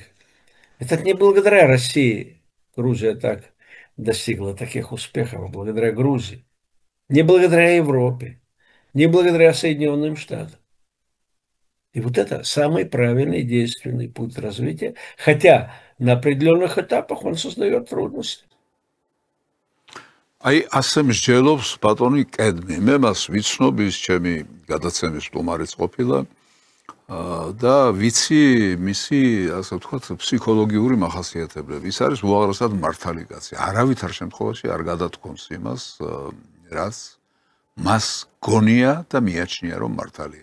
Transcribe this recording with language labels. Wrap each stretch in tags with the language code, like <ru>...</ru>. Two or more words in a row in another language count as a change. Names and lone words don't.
<ru>Это не благодаря России Грузия так достигла таких успехов, благодаря Грузии, не благодаря Европе, не благодаря Соединенным Штатам. И вот это самый правильный действенный путь развития, хотя на определенных этапах он создает трудности.</ru> <ka>აი ასე მსჯელობს ბატონი კედმი. მე მას ვიცნობ, ის ჩემი გადაცემის სტუმარიც ყოფილა და ვიცი მისი, ასე ვთქვათ, ფსიქოლოგიური მახასიათებლები. ის არის უაღრესად მართალი კაცი. არავითარ შემთხვევაში არ გადათქვამს იმას, რაც მას გონია და მიაჩნია, რომ მართალია.</ka>